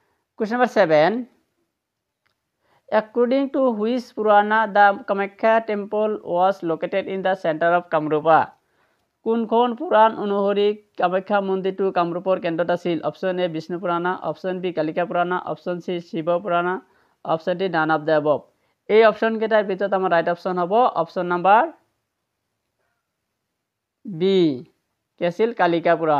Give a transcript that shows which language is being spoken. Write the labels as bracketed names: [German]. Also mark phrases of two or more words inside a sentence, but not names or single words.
[English] Question number 7. According to which Purana the Kamakhya temple was located in the center of Kamrupa? [Assamese] কোনখন পুৰাণ অনুসৰি কামাখ্যা মন্দিৰটো কামৰূপৰ কেন্দ্ৰত আছিল? [English] option A Vishnu Purana, option B Kalika Purana, option C Shiva Purana, option D none of the above. [Assamese] এই অপশ্যন কেইটাৰ ভিতৰত আমাৰ [English] right option [Assamese] হ'ব [English] option number B, [Assamese] কি আছিল কালিকা পুৰাণ।